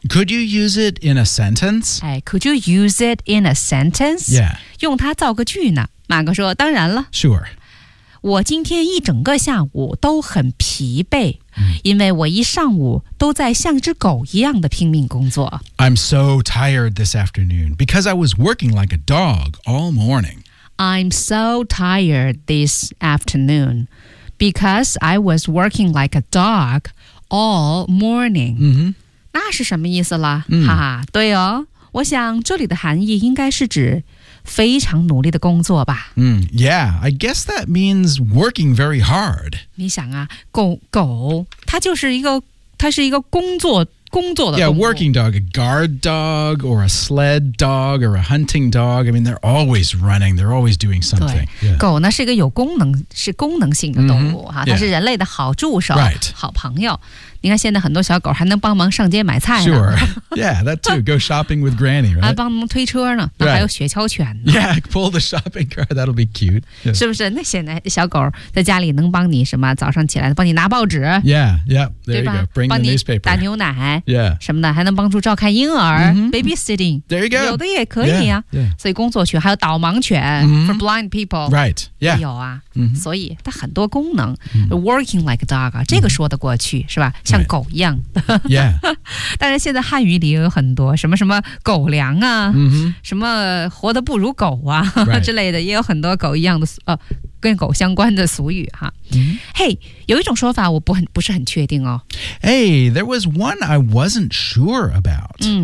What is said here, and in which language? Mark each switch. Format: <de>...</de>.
<en>Could you use it in a sentence? Could you use it in a sentence? Yeah.</en> <zh>用它造个句呢？马哥说当然了。</zh> <en>Sure.</en> <zh>我今天一整个下午都很疲惫、因为我一上午都在像只狗一样的拼命工作。</zh> <en>I'm so tired this afternoon because I was working like a dog all morning. I'm so tired this afternoon because I was working like a dog all morning.、 Mm-hmm.</en> <zh>那是什么意思了、哈哈，对哦，我想这里的含义应该是指非常努力的工作吧。</zh> <en>Yeah, I guess that means working very hard.</en> <zh>你想啊，狗它就是一个，它是一个工作的动物。</zh> <en>Yeah, working dog, a guard dog, or a sled dog, or a hunting dog. I mean, they're always running, they're always doing something.</en> <zh>对、yeah. 狗呢是一个有功能性的动物、它是人类的好助手、</zh> <en>right.</en> <zh>好朋友。你看现在很多小狗还能帮忙上街买菜呢。</zh> <en>Sure. Yeah, that too. Go shopping with granny, right?</en> <zh>还帮忙推车呢。那还有雪橇犬呢。</zh> <en>Right. Yeah, pull the shopping cart, that'll be cute.、Yeah.</en> <zh>是不是？那现在小狗在家里能帮你什么？早上起来帮你拿报纸。</zh> <en>Yeah, yeah, there you go. Bring the newspaper.</en> <zh>帮你打牛奶。</zh> <en>Yeah.</en> <zh>什么的，还能帮助照看婴儿、</zh> <en>mm-hmm. babysitting. There you go.</en> <zh>有的也可以啊。</zh> <en>Yeah, yeah.</en> <zh>所以工作犬还有导盲犬、</zh> <en>mm-hmm. for blind people. Right, yeah.</en> <zh>有啊。</zh> <en>Mm-hmm.</en> <zh>所以它很多功能、mm-hmm.</zh> <en>working like a dog,</en> <zh>这个说得过去、mm-hmm. 是吧？像狗一样、</zh> <en>right. yeah.</en> <zh>但是现在汉语里有很多什么什么狗粮啊、</zh> <en>mm-hmm.</en> <zh>什么活得不如狗啊、</zh> <en>right.</en> <zh>之类的，也有很多狗一样的、跟狗相关的俗语哈。</zh> <en>Mm-hmm.</en> <zh>Hey, 有一种说法我不是很确定哦。</zh> <en>Hey, there was one I wasn't sure about.</en>